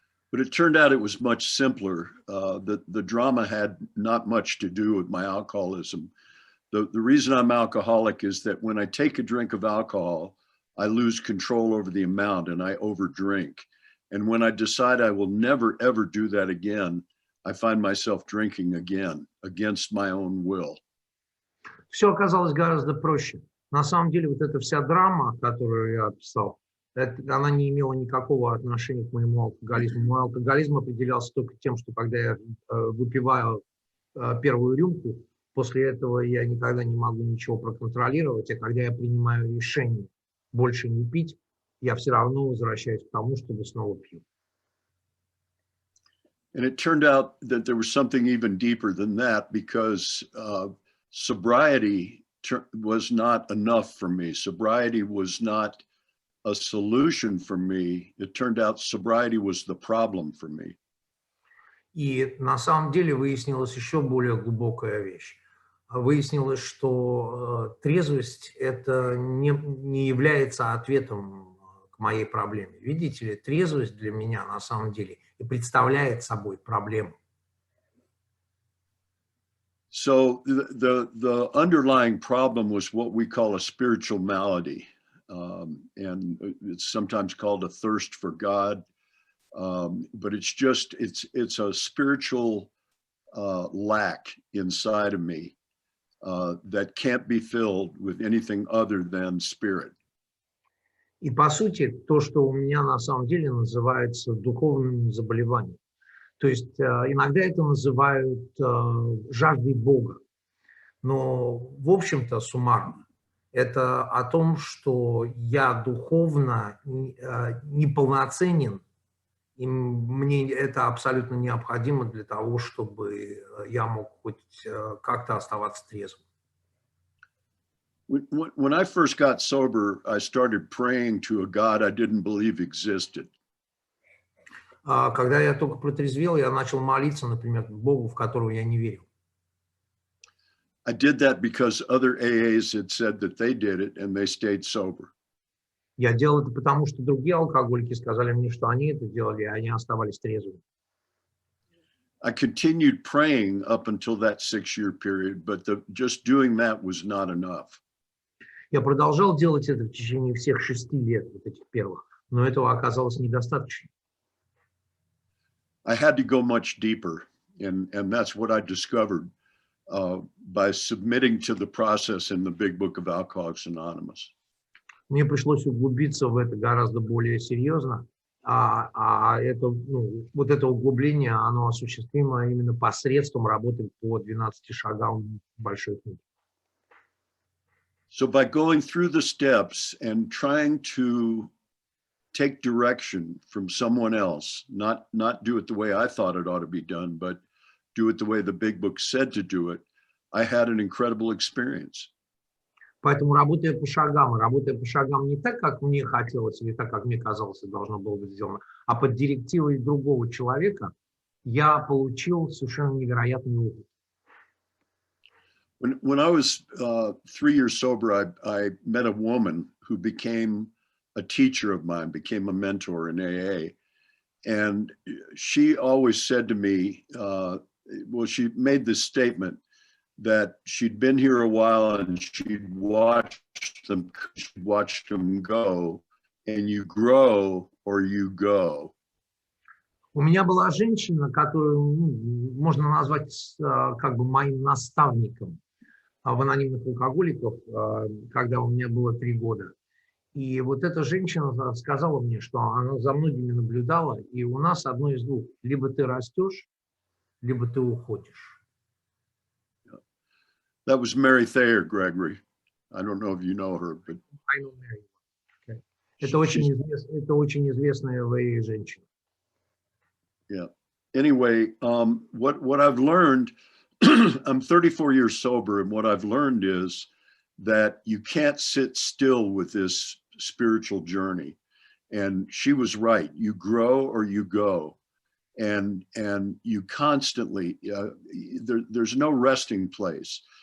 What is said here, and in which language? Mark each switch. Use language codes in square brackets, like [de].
[en] But it turned out it was much simpler. The drama had not much to do with my alcoholism. The reason I'm alcoholic is that when I take a drink of alcohol, I lose control over the amount and I overdrink. And when I decide I will never, ever do that again, I find myself drinking again against my own will. [ru] Все оказалось гораздо проще. На самом деле вот эта вся драма, которую я описал, она не имела никакого отношения к моему алкоголизму. Мой алкоголизм определялся только тем, что когда я выпиваю первую рюмку, после этого я никогда не могу ничего проконтролировать, а когда я принимаю решение больше не пить, я все равно возвращаюсь к тому, чтобы снова пью. [en] And it turned out that there was something even deeper than that because sobriety was not enough for me. Sobriety was not a solution for me. It turned out sobriety was the problem for me. [ru] И на самом деле выяснилась еще более глубокая вещь. Выяснилось, что трезвость это не является ответом к моей проблеме. Видите ли, трезвость для меня на самом деле и представляет собой проблему. [en] So the underlying problem was what we call a spiritual malady. And it's sometimes called a thirst for God. But it's just, it's a spiritual lack inside of me that can't be filled with anything other than spirit. [ru] И по сути, то, что у меня на самом деле называется духовным заболеванием. То есть иногда это называют жаждой Бога. Но, в общем-то, суммарно, это о том, что я духовно неполноценен, и мне это абсолютно необходимо для того, чтобы я мог хоть как-то оставаться трезвым. [en] When I first got sober, I started praying to a God I didn't believe existed. [ru] Когда я только протрезвел, я начал молиться, например, к Богу, в которого я не верил. [en] I did that because other AAs had said that they did it and they stayed sober. [ru] Я делал это потому, что другие алкоголики сказали мне, что они это делали, и они оставались трезвыми. [en] I continued praying up until that 6-year period, but just doing that was not enough. [ru] Я продолжал делать это в течение всех 6 лет, вот этих первых, но этого оказалось недостаточно. [en] I had to go much deeper, and that's what I discovered by submitting to the process in the Big Book of Alcoholics Anonymous. [ru] Мне пришлось углубиться в это гораздо более серьезно, это, вот это углубление, оно осуществимо именно посредством работы по 12 шагам большой книги. [en] So by going through the steps and trying to take direction from someone else, not do it the way I thought it ought to be done, but do it the way the Big Book said to do it, I had an incredible experience. [ru] Поэтому, работая по шагам не так, как мне хотелось, или так, как мне казалось, это должно было быть сделано, а под директивой другого человека, я получил совершенно невероятный опыт. [en] When I was 3 years sober, I met a woman who became a teacher of mine, became a mentor in AA. And she always said to me, well, she made this statement that she'd been here a while and she'd watched them go, and you grow or you go. [ru] У меня была женщина, которую можно назвать как бы моим наставником в анонимных алкоголиков, когда у меня было 3 года. И вот эта женщина сказала мне, что она за многими наблюдала, и у нас одно из двух: либо ты растешь, либо ты уходишь. [en] That was Mary Thayer, Gregory. I don't know if you know her, but I know Mary. Okay. [ru] Это очень известная женщина. [en] Yeah. Anyway, what I've learned, I'm 34 years sober, and what I've learned is that you can't sit still with this spiritual journey. And she was right. You grow or you go, and you constantly there's no resting place.